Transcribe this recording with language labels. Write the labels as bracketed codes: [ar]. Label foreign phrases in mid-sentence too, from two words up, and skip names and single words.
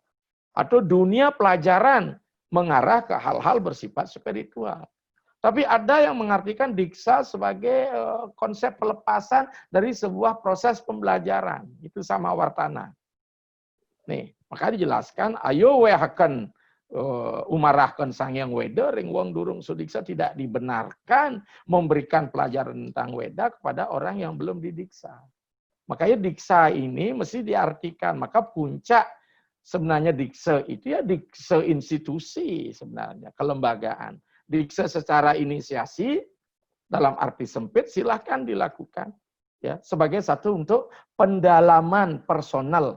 [id] Atau dunia pelajaran mengarah ke hal-hal bersifat spiritual. Tapi ada yang mengartikan diksa sebagai konsep pelepasan dari sebuah proses pembelajaran. Itu sama wartana. Nih, maka dijelaskan, [kaw] ayo wehaken umarahkan sang yang weda ring wong durung sudiksa, [id] tidak dibenarkan memberikan pelajaran tentang weda kepada orang yang belum didiksa. Makanya diksa ini mesti diartikan. Maka puncak sebenarnya diksa itu ya diksa institusi sebenarnya, kelembagaan. dikse secara inisiasi dalam arti sempit silahkan dilakukan ya sebagai satu untuk pendalaman personal.